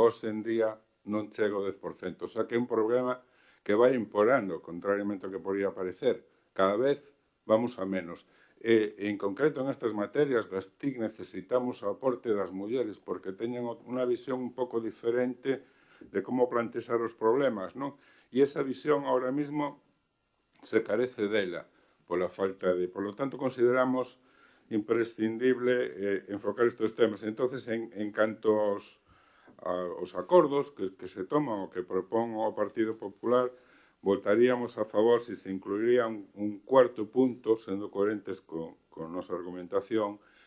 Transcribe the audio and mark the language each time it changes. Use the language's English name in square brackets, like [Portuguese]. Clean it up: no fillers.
[Galician] Hoxe en día non chega ao 10%, o sea que é un problema que vai empeorando, contrariamente ao que podría parecer. [Spanish] Cada vez vamos a menos. [Galician] En concreto, en estas materias das TIC necesitamos o aporte das mulleres porque teñen unha visión un pouco diferente de como plantexar os problemas, non? E esa visión [Spanish] ahora mismo [Galician] se carece dela pola falta de... [Spanish] Por lo tanto, consideramos imprescindible enfocar estes temas. [Galician] Entonces, en canto aos acordos que se toman o que propón o Partido Popular, votaríamos a favor se se incluiría un cuarto punto, sendo coherentes con nosa argumentación,